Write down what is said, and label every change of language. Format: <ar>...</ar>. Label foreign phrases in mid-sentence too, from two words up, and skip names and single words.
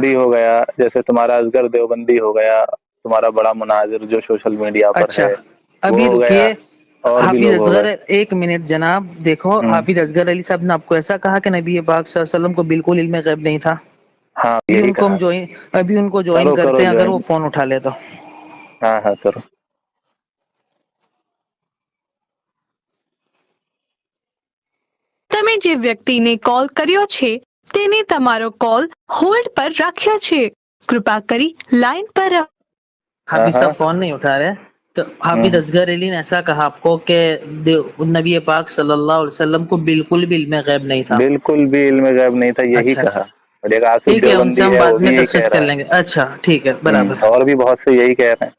<ur>دیوبندی ہو گیا، جیسے تمہارا اصغر دیوبندی ہو گیا، تمہارا بڑا مناظر جو سوشل میڈیا پر اچھا ہے وہ ابھی ہو گیا، رکیے، اور بھی حافظ لوگ ہو اصغر، گئے۔ ایک منٹ جناب، دیکھو حافظ اصغر علی صاحب نے آپ کو ایسا کہا کہ نبی پاک صلی اللہ علیہ وسلم کو بالکل علم غیب نہیں تھا؟ ہاں ابھی یہی ان کو کہا۔ ابھی ان کو جوائن کرو کرتے کرو ہیں، اگر جوائن، وہ فون اٹھا لے تو۔ ہاں ہاں کرو۔</ur> <gu>તમે જે વ્યક્તિને કોલ કર્યો છે તેને તમારો કોલ હોલ્ડ પર રાખ્યો છે। કૃપા કરી લાઈન પર રહો۔</gu> <ur>حافظ ہاں صاحب فون نہیں اٹھا رہے، تو حافظ اصغر علی نے ایسا کہا آپ کو کہ نبی پاک صلی اللہ علیہ وسلم کو بالکل بھی علم غیب نہیں تھا؟ بالکل بھی علم غیب نہیں تھا، یہی اچھا کہا۔ اور ایک آصف ٹھیک ہے، ان سے دیوبندی ہم ہے بعد وہ میں بھی یہی کہہ ڈسکس کر رہا لیں گے۔ اچھا ٹھیک ہے، ہے۔ برابر، اور بھی بہت سے یہی کہہ رہے ہیں۔</ur>